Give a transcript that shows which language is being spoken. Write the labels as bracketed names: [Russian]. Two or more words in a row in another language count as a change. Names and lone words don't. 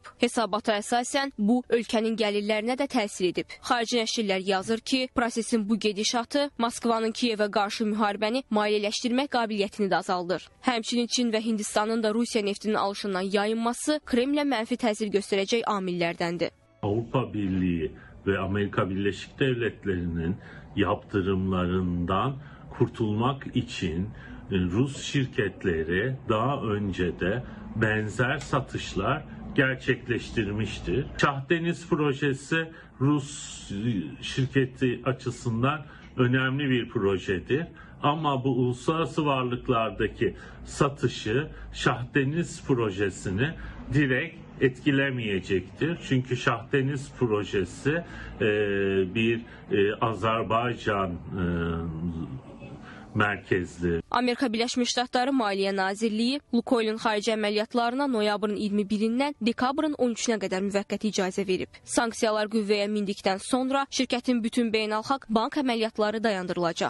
[Azerbaijani] Hesabata əsasən bu ölkənin gəlirlərinə də təsir edib. Xarici nəşrlər yazır ki, prosesin bu gedişatı Moskvanın Kiyevə qarşı müharibəni maliyyələşdirmək qabiliyyətini də azaldır. Həmçinin Çin və Hindistanın da Rusiya neftinin alışından yayınması Kremlə mənfi təsir göstərəcək amillərdəndir. [Turkish] Avrupa Birliği ve Amerika Birleşik Devletleri'nin yaptırımlarından kurtulmak için Rus şirketleri daha önce de benzer satışlar gerçekleştirmiştir. Şah Deniz projesi Rus şirketi açısından önemli bir projedir. Ama bu uluslararası varlıklardaki satışı Şah Deniz projesini direkt etkilemeyecektir. Çünkü Şah Deniz projesi bir Azerbaycan mərkəzli. [Azerbaijani] Amerika Birləşmiş Ştatları Maliyyə Nazirliyi Lukoilin xarici əməliyyatlarına noyabrın 21-dən dekabrın 13-nə qədər müvəqqəti icazə verib. Sanksiyalar qüvvəyə mindikdən sonra şirkətin bütün beynəlxalq bank əməliyyatları dayandırılacaq.